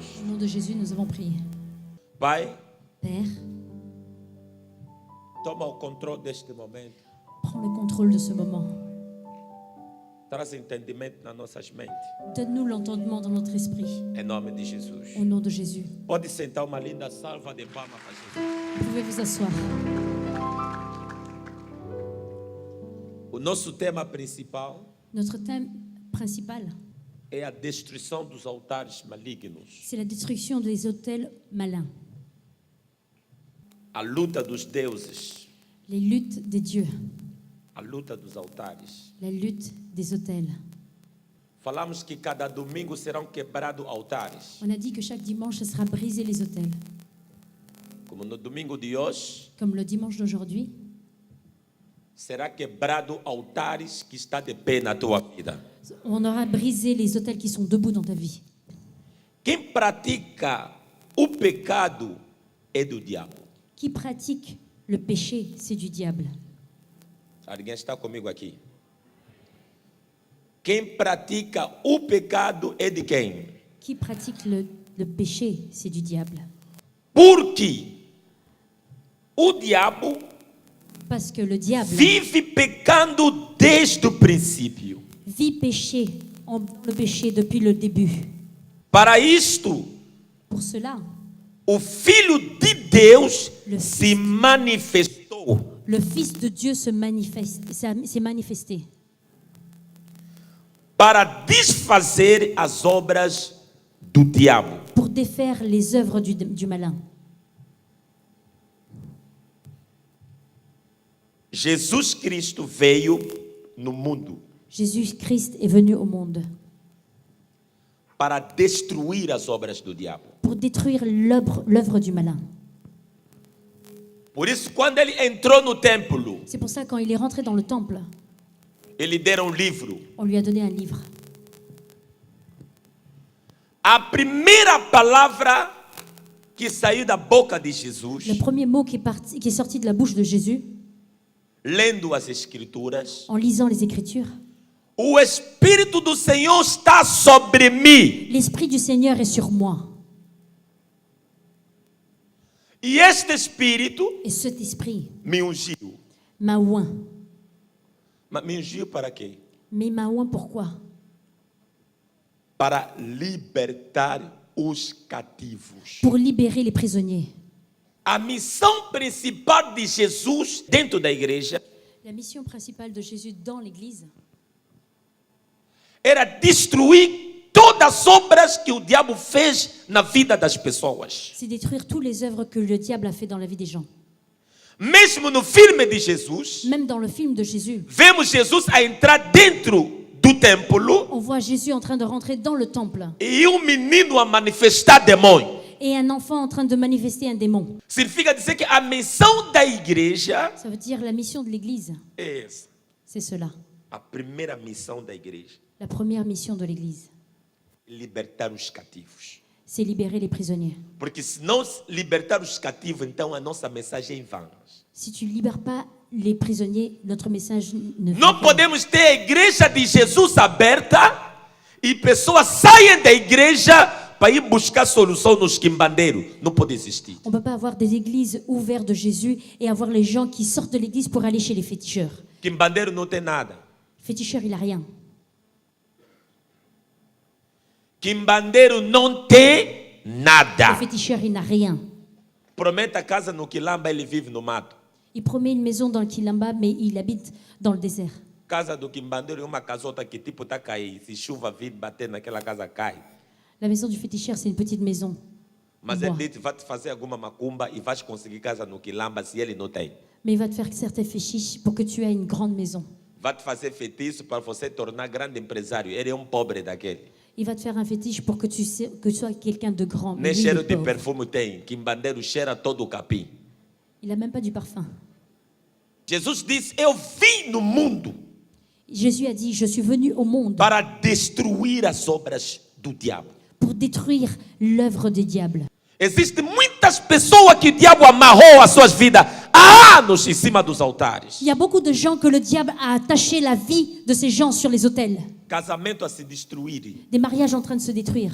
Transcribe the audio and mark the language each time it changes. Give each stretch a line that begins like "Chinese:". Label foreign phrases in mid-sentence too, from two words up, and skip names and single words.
French: Au nom de Jésus, nous avons prié.
Portuguese: Pai,
French: Père,
Portuguese: toma o controle deste momento.
French: prends le contrôle de ce moment.
Portuguese: Traz entendimento nas nossas mentes.
French: Donne-nous l'entendement dans notre esprit.
Portuguese: Em nome de Jesus.
French: Au nom de Jésus.
Portuguese: Pode sentar, uma linda salva de palmas para Jesus.
French: Vous pouvez vous asseoir.
Portuguese: O nosso tema principal
French: Notre thème principal,
Portuguese: é a destruição dos altares malignos.
French: c'est la destruction des autels malins,
Portuguese: A luta dos deuses.
French: les luttes des dieux,
Portuguese: A luta dos altares.
French: la lutte des autels.
Portuguese: Falamos que cada domingo serão quebrados altares.
French: On a dit que chaque dimanche, ce sera brisé les autels.
Portuguese: Como no domingo de hoje,
French: Comme le dimanche d'aujourd'hui,
Portuguese: será quebrado altares que está de pé na tua vida.
French: on aura brisé les autels qui sont debout dans ta vie.
Portuguese: Quem pratica o pecado é do diabo.
French: Qui pratique le péché, c'est du diable.
Portuguese: Alguém está comigo aqui? Quem pratica o pecado é de quem?
French: Qui pratique le péché, c'est du diable.
Portuguese: Porque o diabo
French: Parce que le diable
Portuguese: vive pecando desde o princípio.
French: vit péché, le péché depuis le début.
Portuguese: Para isto,
French: Pour cela,
Portuguese: o Filho de Deus
French: Le
Portuguese: se manifestou
French: Le Fils de Dieu s'est manifesté
Portuguese: para desfazer as obras do diabo.
French: pour défaire les œuvres du malin.
Portuguese: Jesus Cristo veio no mundo
French: Jésus-Christ est venu au monde
Portuguese: para destruir as obras do diabo.
French: pour détruire l'œuvre du malin.
Portuguese: Por isso, quando ele entrou no templo,
French: C'est pour ça quand il est rentré dans le temple,
Portuguese: ele deram um livro.
French: on lui a donné un livre.
Portuguese: A primeira palavra que saiu da boca de Jesus,
French: Le premier mot qui est sorti de la bouche de Jésus,
Portuguese: lendo as Escrituras,
French: en lisant les Écritures,
Portuguese: o Espírito do Senhor está sobre mim.
French: l'Esprit du Seigneur est sur moi.
Portuguese: E este Espírito
French: Et cet esprit
Portuguese: me ungiu.
French: m'a oint.
Portuguese: Mas me ungiu para quê?
French: Mais m'a oint pourquoi?
Portuguese: Para libertar os cativos.
French: Pour libérer les prisonniers.
Portuguese: A missão principal de Jesus dentro da igreja
French: La mission principale de Jésus dans l'Église,
Portuguese: era destruir todas as obras que o diabo fez na vida das pessoas.
French: c'est détruire toutes les œuvres que le diable a fait dans la vie des gens.
Portuguese: Mesmo no filme de Jesus,
French: Même dans le film de Jésus,
Portuguese: vemos Jesus a entrar dentro do templo
French: on voit Jésus en train de rentrer dans le temple
Portuguese: e menino a manifestar demônio.
French: et un enfant en train de manifester un démon.
Portuguese: Significa dizer que a missão da igreja
French: Ça veut dire la mission de l'Église,
Portuguese: é essa.
French: c'est cela.
Portuguese: A primeira missão da igreja,
French: La première mission de l'Église,
Portuguese: libertar os cativos.
French: c'est libérer les prisonniers.
Portuguese: Porque se não libertar os cativos, então a nossa mensagem é em vão.
French: Si tu ne libères pas les prisonniers, notre message ne fait
Portuguese: Não
French: rien.
Portuguese: podemos ter a igreja de Jesus aberta e pessoas saem da igreja para ir buscar solução nos quimbandeiros. Não pode existir.
French: On ne peut pas avoir des églises ouvertes de Jésus et avoir les gens qui sortent de l'église pour aller chez les féticheurs.
Portuguese: Quimbandeiro não tem nada.
French: Féticheur, il n'a rien.
Portuguese: Quimbandeiro não tem
French: Le
Portuguese: nada.
French: féticheur, il n'a rien.
Portuguese: Promete a casa no quilamba, ele vive no mato.
French: Il promet une maison dans le Kilamba, mais il habite dans le désert.
Portuguese: Casa do quimbandeiro é uma casota que tipo tá cair. Se chuva vir bater naquela casa cai.
French: La maison du féticheur, c'est une petite maison.
Portuguese: Mas Boa. ele diz, vai te fazer alguma macumba e vais conseguir casa no quilamba se ele não tem.
French: Mais il va te faire certains fétiches pour que tu aies une grande maison.
Portuguese: Vai te fazer feitiço para você tornar grande empresário. Ele é um pobre daquele.
French: Il va te faire un fétiche pour que tu sois quelqu'un de grand. Mais
Portuguese: Nem
French: lui, il
Portuguese: cheiro
French: est de pauvre.
Portuguese: perfume tem. Quimbandeiro cheira todo o capim.
French: Il n'a même pas du parfum.
Portuguese: Jesus disse, eu vim no mundo
French: Jésus a dit, je suis venu au monde
Portuguese: para destruir as obras do diabo.
French: pour détruire l'œuvre des diables.
Portuguese: Existem muitas pessoas que o diabo amarrou as suas vidas há anos em cima dos altares.
French: Il y a beaucoup de gens que le diable a attaché la vie de ces gens sur les autels.
Portuguese: Casamento a se destruir.
French: Des mariages en train de se détruire.